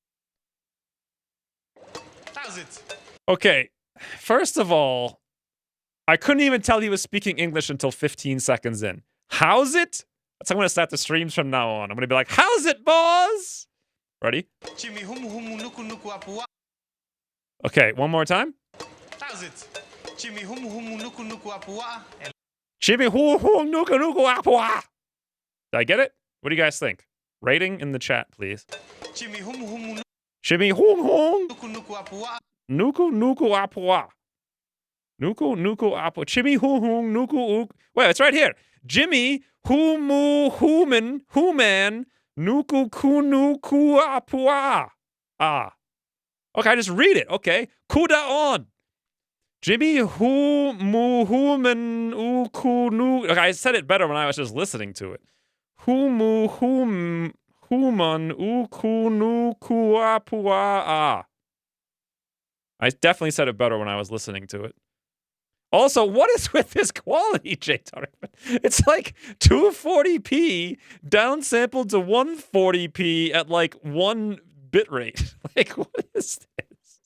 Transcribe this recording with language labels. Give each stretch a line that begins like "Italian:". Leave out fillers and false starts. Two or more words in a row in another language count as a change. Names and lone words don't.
English: How's it? Okay, first of all, I couldn't even tell he was speaking English until 15 seconds in. How's it? That's how I'm going to start the streams from now on. I'm going to be like, how's it, boss? Ready? Jimmy humu humu nuku nuku apua. Okay, one more time. How's it? Jimmy humu humu nuku nuku apua. And Chibi hoo hoo nuka nuku apua. Did I get it? What do you guys think? Rating in the chat, please. Jimmy humu humu Chibi hoo hoo nuku nuku apua. nuku nuku apua. Nuku nuku apua. Chibi hoo hoo nuku uk. Wait, it's right here. Jimmy humu human nuku kunu ku apua. Ah. Okay, just read it. Okay. Kuda on. Jimmy human uku nu. Okay, I said it better when I was just listening to it. Human uku nu ku apua. Ah. I definitely said it better when I was listening to it. Also, what is with this quality, Jay Tarkman? It's like 240p downsampled to 140p at like 1 bitrate. Like, what is this?